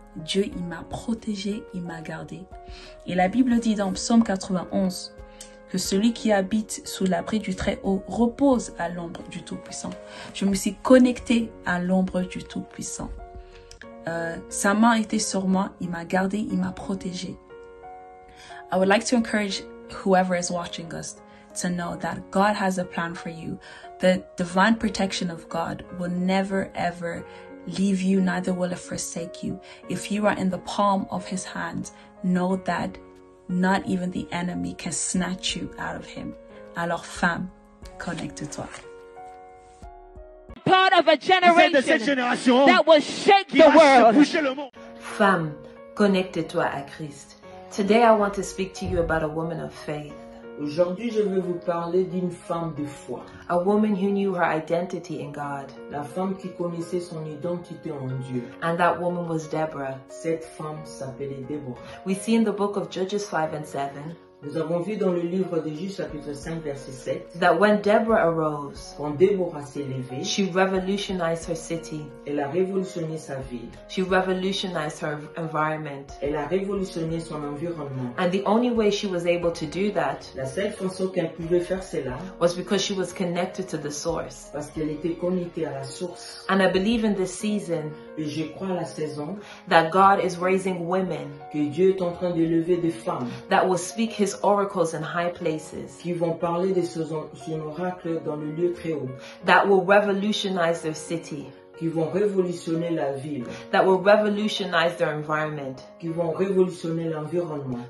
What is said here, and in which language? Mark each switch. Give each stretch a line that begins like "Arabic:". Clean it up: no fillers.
French: Dieu, il m'a protégée, il m'a gardée. Et la Bible dit dans Psaume 91 que celui qui habite sous l'abri du Très-Haut repose à l'ombre du Tout-Puissant. Je me suis connectée à l'ombre du Tout-Puissant. Sa main était sur moi, il m'a gardée, il m'a protégée.
English: I would like to encourage whoever is watching us to know that God has a plan for you. The divine protection of God will never ever leave you, neither will it forsake you. If you are in the palm of his hands, know that not even the enemy can snatch you out of him.
French: Alors femme, connecte-toi.
English: Part of a generation that will shake the world.
French: Femme, connecte-toi à Christ.
English: Today I want to speak to you about a woman of faith.
French: Aujourd'hui, je veux vous parler d'une femme de foi.
English: A woman who knew her identity in God.
French: La femme qui connaissait son identité en Dieu.
English: And that woman was Deborah.
French: Cette femme s'appelait Déborah.
English: We see in the book of Judges 5 and 7.
French: Nous avons vu dans le livre de Juges chapitre 5 verset 7
English: that when Deborah arose,
French: quand Déborah s'est levée,
English: she revolutionized her city.
French: Elle a révolutionné sa ville.
English: She revolutionized her environment.
French: Elle a révolutionné son environnement.
English: And the only way she was able to do that,
French: la seule façon qu'elle pouvait faire cela,
English: was because she was connected to the source.
French: Parce qu'elle était connectée à la source.
English: And I believe in this season,
French: et je crois à la saison,
English: that God is raising women,
French: que Dieu est en train de lever des femmes,
English: that will speak His oracles in high places,
French: qui vont parler de son oracle dans le lieu très haut,
English: that will revolutionize their city,
French: qui vont révolutionner la ville,
English: that will revolutionize their environment,
French: qui vont révolutionner l'environnement.